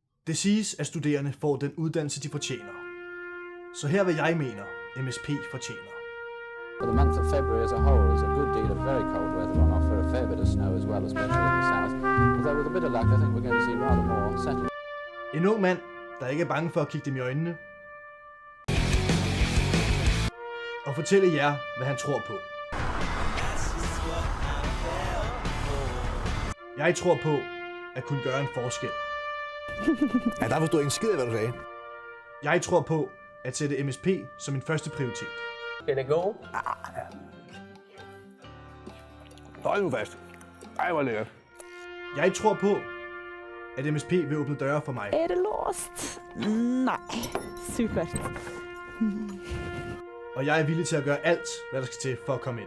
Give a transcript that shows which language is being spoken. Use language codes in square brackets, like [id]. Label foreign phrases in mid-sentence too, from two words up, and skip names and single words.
[da] Det siges, at studerende får den uddannelse, de fortjener. Så her hvad jeg mener, MSP fortjener. [en] For the month of February as a whole, there's a good deal of very cold weather on offer, a fair bit of snow as well, especially in the south. Although with a bit of luck, I think we're going to see rather more settled. [da] En ung mand, der ikke er bange for at kigge dem i øjnene. Og fortælle jer, hvad han tror på. Jeg tror på at kunne gøre en forskel. Ja, der forstod jeg ikke skid af, hvad du sagde. Jeg tror på at sætte MSP som min første prioritet. [en] Can it go? [da] Hold nu fast. Ej, hvor lækkert. Jeg tror på at MSP vil åbne døre for mig. Er det låst? Nej. Super. Og jeg er villig til at gøre alt, hvad der skal til for at komme ind.